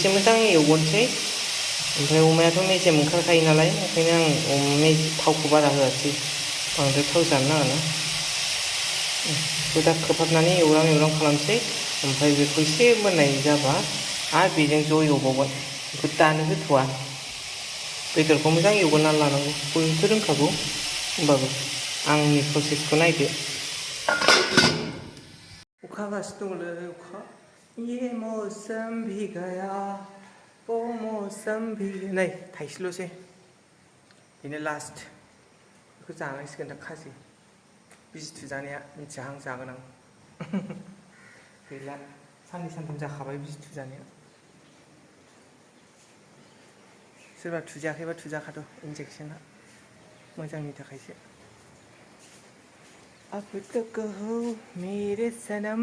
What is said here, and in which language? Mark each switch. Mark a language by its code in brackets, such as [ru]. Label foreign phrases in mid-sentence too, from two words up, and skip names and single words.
[brx] मोजां एवगोनसै ओमफ्राय अमायाथ' मेजेम ओंखारखायो नालाय ओंखायनो आं थावखौ बारा होआसै बांद्राय थाव जानो नाङाना बेखौ दा खोबहाबनानै एवरां खालामसै ओमफ्राय बेखौ एसे मोननाय जाबा आरो बेजों ज' एवबावगोन बेखौ दानो होथ'वा बेदरखौ मोजां एवगोरनानै लानांगौ बयबो रोंखागौ होमबाबो आंनि प्रसेसखौ नायदो अखा हागासिनो दङलै अखा [hi] ये मौसम भी गया ओ मौसम भी [brx] नै थाइसेल'सै बेनो लास्ट बेखौ जानांसिगोन दा खाजि बिजि थुजानाया मिथियाहां जागोन आं गैला साननै सानथाम जाखाबाय बिजि थुजानाया सोरबा थुजायाखैबा थुजाखाथ' इन्जेक्सना मोजांनि थाखायसो [hi] अब तो कहो मेरे सनम